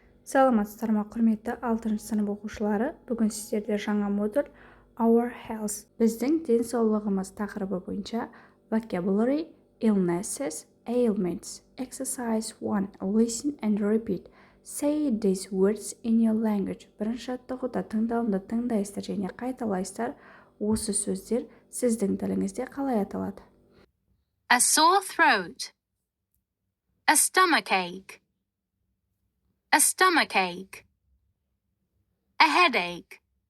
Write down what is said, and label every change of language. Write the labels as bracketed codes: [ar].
[kk] Саламатсыздар ма құрметті 6 сынып оқушылары. Бүгін сіздерде жаңа модуль Our Health, біздің денсаулығымыз тақырыбы бойынша Vocabulary, Illnesses, Ailments. [en] Exercise 1. Listen and repeat. Say these words in your language. [kk] Бірінші жаттығуда тыңдауымды тыңдайсыздар және қайталайсыздар. Осы сөздер сіздің тіліңізде қалай аталады? [en] A sore throat. A stomachache. A stomachache. A headache.